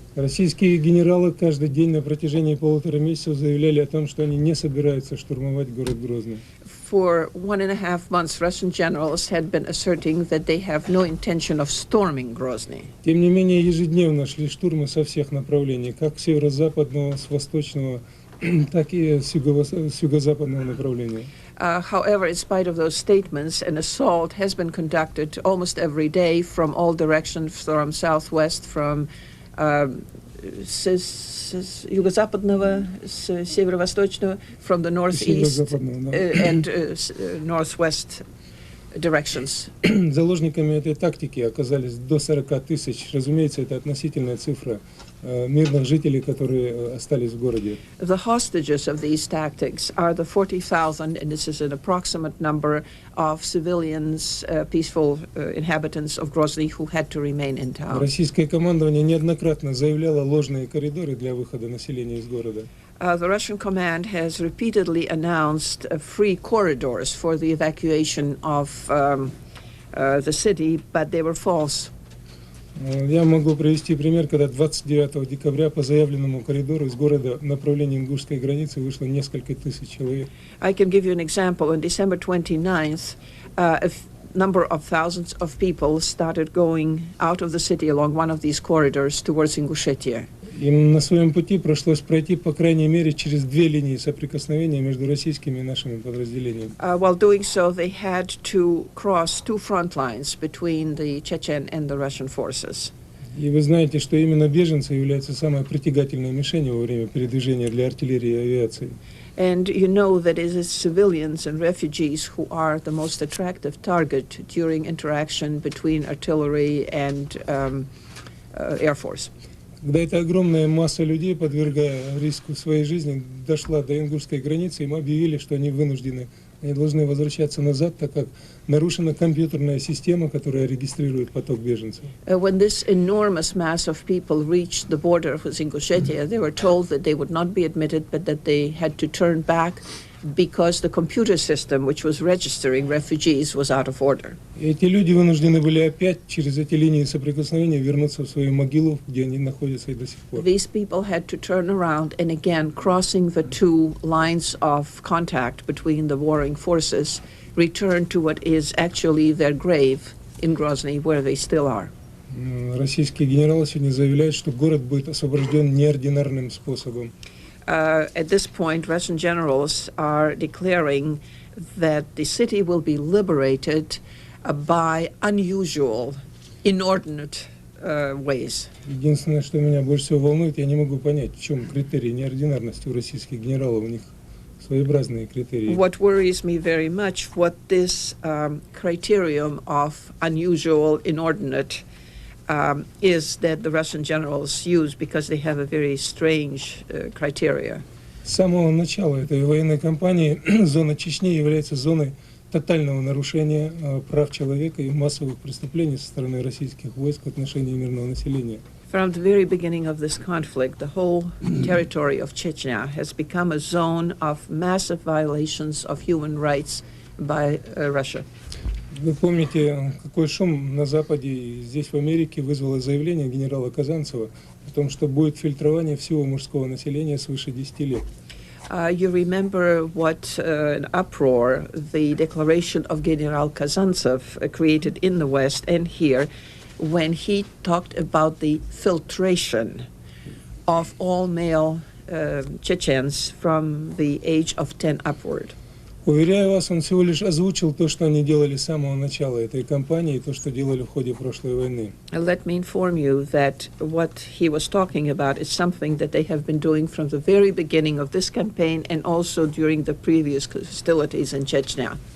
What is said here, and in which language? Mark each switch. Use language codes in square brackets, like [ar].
[ru] Российские генералы каждый день на протяжении 1,5 месяца заявляли о том, что они не собираются штурмовать город Грозный. [en] For 1.5 months, Russian generals had been asserting that they have no intention of storming Grozny. [ru] Тем не менее, ежедневно шли штурмы со всех направлений, как с северо-западного, с восточного, так и с юго-западного направления. [en] However, in spite of those statements, an assault has been conducted almost every day from all directions, from southwest, from [ru] с юго-западного, с северо-восточного, [en] from the northeast and northwest directions. [ru] Заложниками этой тактики оказались до 40 тысяч. Разумеется, это относительная цифра мирных жителей, которые остались в городе. [en] The hostages of these tactics are the 40,000, and this is an approximate number of civilians, peaceful inhabitants of Grozny who had to remain in town. [ru] Российское командование неоднократно заявляло ложные коридоры для выхода населения из города. [en] The Russian command has repeatedly announced free corridors for the evacuation of the city, but they were false. [ru] Я могу привести пример, когда 29 декабря по заявленному коридору из города в направлении ингушской границы вышло несколько тысяч человек. [en] I can give you an example. On December 29th, a number of thousands of people started going out of the city along one of these corridors towards Ingushetia. [ru] Им на своем пути пришлось пройти, по крайней мере, через 2 линии соприкосновения между российскими и нашими подразделениями. [en] While doing so, they had to cross 2 front lines between the Chechen and the Russian forces. [ru] И вы знаете, что именно беженцы являются самой притягательной мишенью во время передвижения для артиллерии и авиации. [en] And you know that it is civilians and refugees who are the most attractive target during interaction between artillery and Air Force. [ru] Когда эта огромная масса людей, подвергая риску своей жизни, дошла до ингушской границы, им объявили, что они вынуждены, они должны возвращаться назад, так как нарушена компьютерная система, которая регистрирует поток беженцев. [en] When this enormous mass of people reached the border with Ingushetia, they were told that they would not be admitted, but that they had to turn back because the computer system which was registering refugees was out of order. [ru] Эти люди вынуждены были опять через эти линии соприкосновения вернуться в свою могилу, где они находятся и до сих пор. [en] These people had to turn around and again, crossing the two lines of contact between the warring forces, return to what is actually their grave in Grozny, where they still are. [ru] Российские генералы сегодня заявляют, что город будет освобожден неординарным способом. [en] At this point, Russian generals are declaring that the city will be liberated by unusual, inordinate ways. [ru] Единственное, что меня больше всего волнует, я не могу понять, в чем критерии неординарности у российских генералов. У них своеобразные критерии. [en] What worries me very much, what this criterion of unusual, inordinate is that the Russian generals use, because they have a very strange criteria. [ru] С самого начала этой военной кампании зона Чечни является зоной тотального нарушения прав человека и массовых преступлений со стороны российских войск в отношении мирного населения. [en] From the very beginning of this conflict, the whole territory of Chechnya has become a zone of massive violations of human rights by Russia. [ru] Вы помните, какой шум на Западе и здесь, в Америке, вызвало заявление генерала Казанцева о том, что будет фильтрование всего мужского населения свыше 10 лет. [en] You remember what an uproar the declaration of General Kazantsev created in the West and here when he talked about the filtration of all male Chechens from the age of 10 upward. [ru] Уверяю вас, он всего лишь озвучил то, что они делали с самого начала этой кампании, и то, что делали в ходе прошлой войны. [en] Let me inform you that what he was talking about is something that they have been doing from the very beginning of this campaign and also during the previous hostilities in Chechnya.